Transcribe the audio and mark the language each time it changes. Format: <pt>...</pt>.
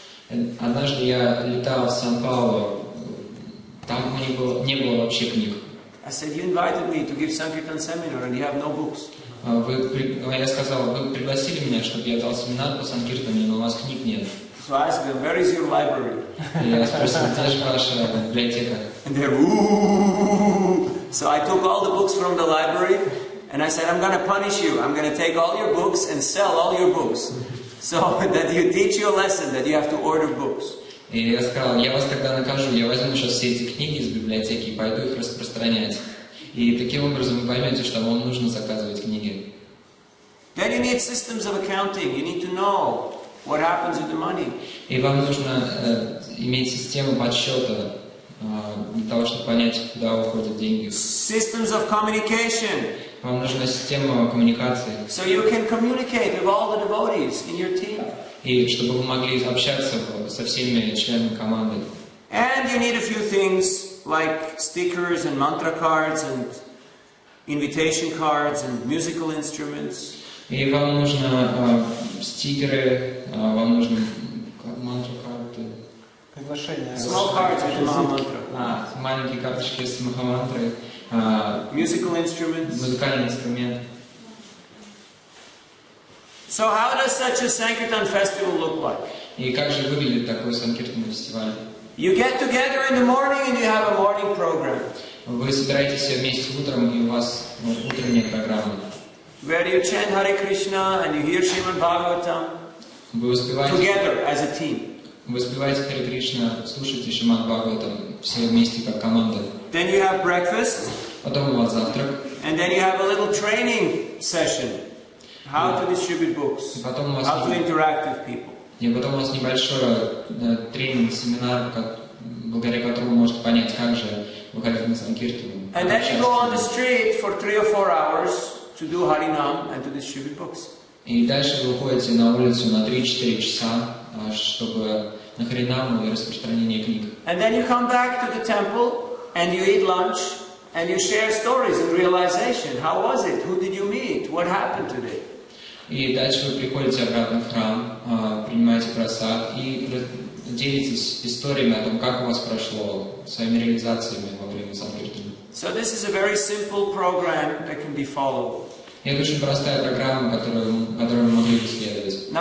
<ru>Однажды я летал в Сан-Паулу, там не было вообще книг.</ru> <en>I said, you invited me to give Sankirtan seminar and you have no books.</en> <ru>Я сказал, вы пригласили меня, чтобы я дал семинар по санкиртане, но у вас книг нет.</ru> <en>So I asked them, where is your library?</en> <ru>Я спросил, где же ваша библиотека?</ru> <en>And they're, ooh. So I took all the books from the library and I said, I'm going to punish you. I'm going to take all your books and sell all your books. So that you teach you a lesson that you have to order books.</en> <ru>И я сказал, я вас тогда накажу, я возьму сейчас все эти книги из библиотеки и пойду их распространять. И таким образом вы поймете, что вам нужно заказывать книги.</ru> <en>Then you need systems of accounting. You need to know what happens with the money.</en> <ru>И вам нужно иметь систему подсчета для того, чтобы понять, куда уходят деньги.</ru> <en>Systems of communication.</en> <ru>Вам нужна система коммуникации.</ru> <en>So you can communicate with all the devotees in your team.</en> <ru>И чтобы вы могли общаться со всеми членами команды.</ru> <en>And you need a few things like stickers and mantra cards and invitation cards and musical instruments.</en> <ru>И вам нужно стикеры, вам нужны мантру-карты. Приглашение.</ru> <en>Small cards with the Mahamantra.</en> <ru>Маленькие карточки с махамантрой.</ru> <en>Musical instruments.</en> <ru>Музыкальный инструмент.</ru> <en>So how does such a Sankirtan festival look like?</en> <ru>И как же выглядит такой санкиртанный фестиваль?</ru> <en>You get together in the morning and you have a morning program.</en> <ru>Вы собираетесь все вместе утром, и у вас утренняя программа.</ru> <en>Where you chant Hare Krishna and you hear Srimad Bhagavatam.</en> <ru>Вы успеваете</ru> <en>Together as a team.</en> <ru>Вы успеваете Харе Кришна, слушаете Шримад Бхагаватам, все вместе как команда.</ru> <en>Then you have breakfast.</en> <ru>Потом у вас завтрак.</ru> <en>And then you have a little training session. How to distribute books.</en> <ru>Потом у вас</ru> <en>How to interact with people.</en> <ru>И потом у вас небольшой тренинг, семинар, благодаря которому вы можете понять, как же выходить на санкиртану.</ru> <en>And then you go on the street for 3 or 4 hours to do Harinam and to distribute books.</en> <ru>И дальше вы выходите на улицу на 3-4 часа, чтобы на Харинаму и распространение книг.</ru> <en>And then you come back to the temple and you eat lunch and you share stories and realization. How was it? Who did you meet? What happened today?</en> <ru>И дальше вы приходите обратно в храм, принимаете прасад и делитесь историями о том, как у вас прошло, своими реализациями во время санкиртана.</ru> <en>So this is a very simple program that can be followed.</en> <ru>И это очень простая программа, которую мы могли бы следовать.</ru>